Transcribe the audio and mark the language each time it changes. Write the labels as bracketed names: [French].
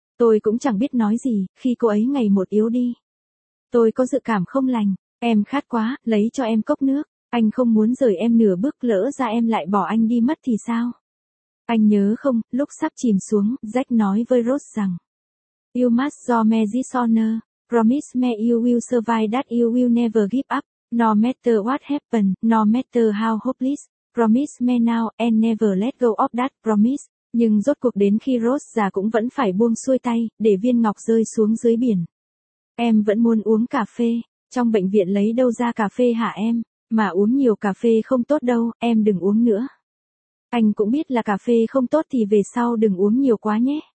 [Vietnamese] Tôi cũng chẳng biết nói gì, khi cô ấy ngày một yếu đi. Tôi có dự cảm không lành, em khát quá, lấy cho em cốc nước. Anh không muốn rời em nửa bước, lỡ ra em lại bỏ anh đi mất thì sao? Anh nhớ không, lúc sắp chìm xuống, Jack nói với Rose rằng. [English] You must do me this honor. Promise me you will survive that you will never give up. No matter what happened, no matter how hopeless. Promise me now and never let go of that promise. [Vietnamese] Nhưng rốt cuộc đến khi Rose già cũng vẫn phải buông xuôi tay, để viên ngọc rơi xuống dưới biển. Em vẫn muốn uống cà phê. Trong bệnh viện lấy đâu ra cà phê hả em? Mà uống nhiều cà phê không tốt đâu, em đừng uống nữa. Anh cũng biết là cà phê không tốt thì về sau đừng uống nhiều quá nhé.